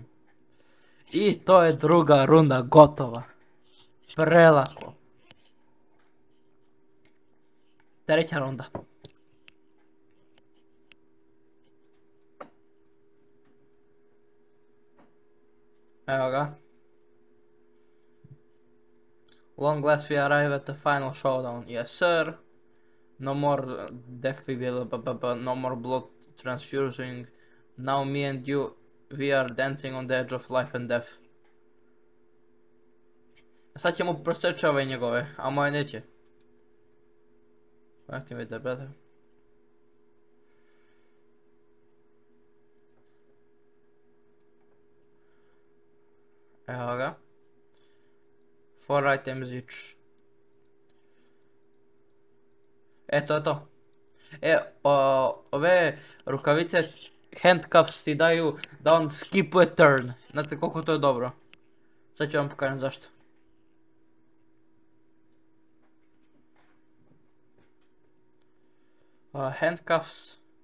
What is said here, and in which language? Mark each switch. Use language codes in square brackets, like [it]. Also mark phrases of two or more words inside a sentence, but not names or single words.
[bs] I to je druga runda gotova. Prelako. Treća runda. Evo ga. [en] Long last we arrive at the final showdown. Yes sir. No more defibrillator, no more blood transfusing. Now me and you, we are dancing on the edge of life and death. [bs] Sad ćemo proseći ove njegove, a moje neće. [en] Activate the better. [bs] Evo ga. [en] 4 items each. [bs] To je to. Ove rukavice handcuffs ti daju da on skipuje turn. Znate koliko to je dobro. Sad ću vam pokažem zašto. Handcuffs.